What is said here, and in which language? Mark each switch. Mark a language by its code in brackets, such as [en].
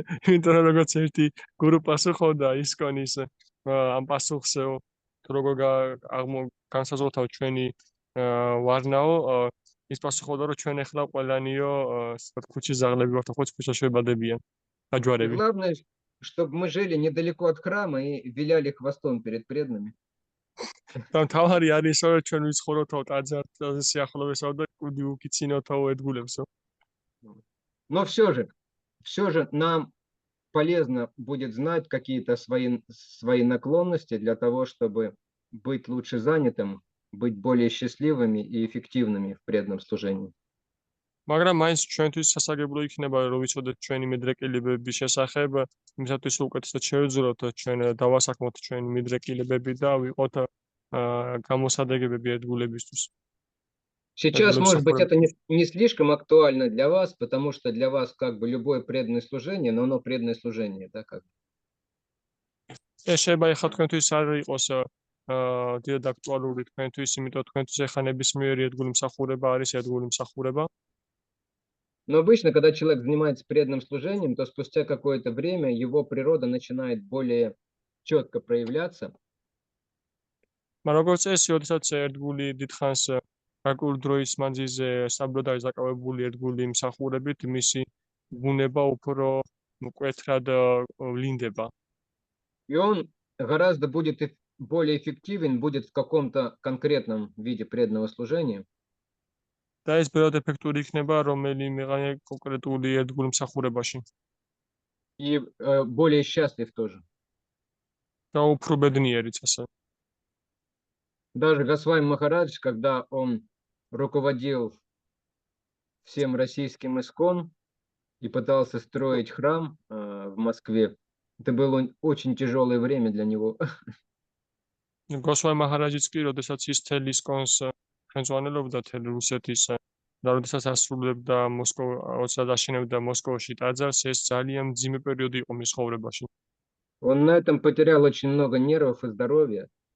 [ka] იმიტომ რომ როგორც ერთი გურუ პასუხობდა ისკონის ამ პასუხს თუ როგორ განსაზღვრავთ ჩვენი ვარნაო, ის პასუხობდა რომ ჩვენ ახლა ყველანიო ქუჩის ზაღლები ვართ, ხოც ქუჩაში ვებადებიან გაჯვარები. [ru] Главное, чтобы мы жили недалеко от храма и виляли хвостом перед преданными. [ka] და თავარი არის რომ ჩვენ ვიცხოვროთ ტაძართან სიახლოვესო და კუდი უკიცინოთო ერთგულებსო. [ru] Но все же нам полезно будет знать какие-то свои наклонности для того, чтобы быть лучше занятым, быть более счастливыми и эффективными в преданном служении. [ka] მაგრამ მაინც ჩვენთვის სასაგებრო იქნება რომ ვიცოდეთ ჩვენი მიდრეკილებების შესახებ, იმისათვის უკეთესად შევეძლებოთ ჩვენ დავასაქმოთ ჩვენი მიდრეკილებები და ვიყოთ გამოსადეგებები ერთგულებისთვის. [ru] Сейчас, может быть, это не слишком актуально для вас, потому что для вас как бы любое преданное служение, но оно преданное служение, да, как? [ka] ეს შეიძლება ეხლა თქვენთვის არ იყოს დიდად აქტუალური თქვენთვის, იმიტომ თქვენთვის ეხლა ნებისმიერი ერთგული მსახურება არის ერთგული მსახურება. [ru] Но обычно, когда человек занимается преданным служением, то спустя какое-то время его природа начинает более четко проявляться. [ka] მაგრამ როგორც წესი, როდესაც ერთგული დიდხანს გარკვეული დროის მანძილზე საბროდ არის დაკავებული ერთგული მსახურებით, მისი ბუნება უფრო მკვეთრად ვლინდება. [ru] И он гораздо будет более эффективен, будет в каком-то конкретном виде преданного служения. [ka] და ეს ბევრად ეფექტური იქნება რომელიმე კონკრეტული ერთგული მსახურებაში. [ru] И более счастлив тоже. [ka] და უფრო ბედნიერიც ასე. [ru] Даже Госвами Махарадж, когда он руководил всем российским Искон и пытался строить храм в Москве, Это было очень тяжелое время для него. [ka] გოსვაი მაჰარაჯიც კი, როდესაც ის თელ ისკონს ხელმძღვანელობდა თელ რუსეთის და როდესაც ასრულებდა აშენებდა მოსკოვში ტაძარს, ეს ძალიან მძიმე პერიოდი იყო მის ცხოვრებაში. [ru] Он на этом потерял очень много нервов и здоровья,